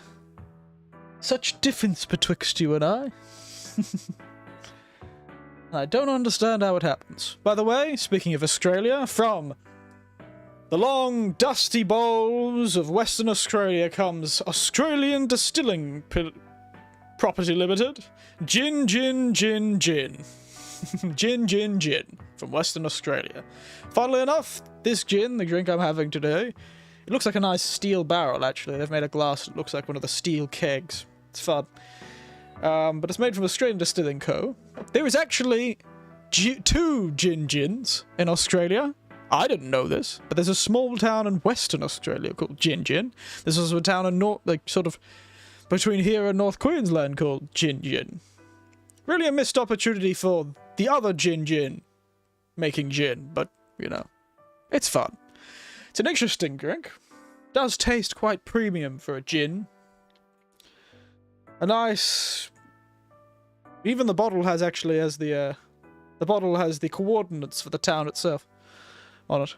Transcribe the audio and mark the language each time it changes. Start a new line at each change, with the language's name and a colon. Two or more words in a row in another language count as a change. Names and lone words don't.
English: Such difference betwixt you and I. I don't understand how it happens. By the way, speaking of Australia, from the long, dusty bowls of Western Australia comes Australian Distilling Property Limited. Gin, gin, gin, gin. Gin, gin, gin. From Western Australia. Funnily enough, this gin, the drink I'm having today, it looks like a nice steel barrel, actually. They've made a glass that looks like one of the steel kegs. It's fun. But it's made from Australian Distilling Co. There is actually 2 gins in Australia. I didn't know this, but there's a small town in Western Australia called Gin. There's also a town in sort of between here and North Queensland called Gin. Really a missed opportunity for the other Gin making gin, but, you know, it's fun. It's an interesting drink. Does taste quite premium for a gin. A nice... Even the bottle has the bottle has the coordinates for the town itself on it.